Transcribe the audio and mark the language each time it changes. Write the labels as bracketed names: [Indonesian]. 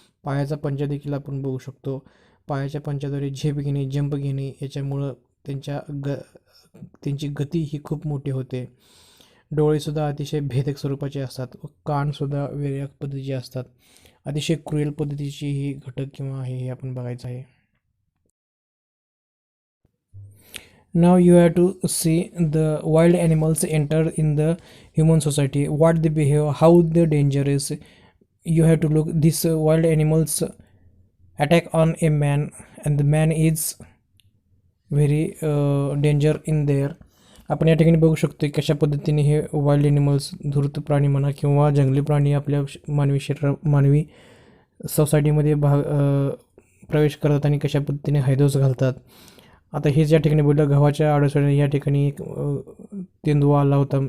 [Marathi] पायाचा पंजा देखील आपण बघू शकतो. पायाच्या पंजाद्वारे झेप घेणे, जंप घेणे याच्यामुळं त्यांची गती ही खूप मोठी होते. डोळेसुद्धा अतिशय भेदक स्वरूपाचे असतात व कानसुद्धा वेगळ्या पद्धतीचे असतात. अतिशय क्रुएल पद्धतीची ही घटक किंवा आहे हे आपण बघायचं आहे. [English] Now you have to see the wild animals enter in the human society, what they behave, how the dangerous. You have to look these wild animals attack on a man, and the man is very danger in there. [Marathi] आपण या ठिकाणी बघू शकतो कशा पद्धतीने हे wild animals, धूर्त प्राणी म्हणा किंवा जंगली प्राणी आपल्या मानवी सोसायटीमध्ये प्रवेश करतात आणि कशा पद्धतीने हैदोस घालतात. आता हे ज्या ठिकाणी बोललं गव्हाच्या आडोशाने या ठिकाणी एक तेंदुआ आला होता.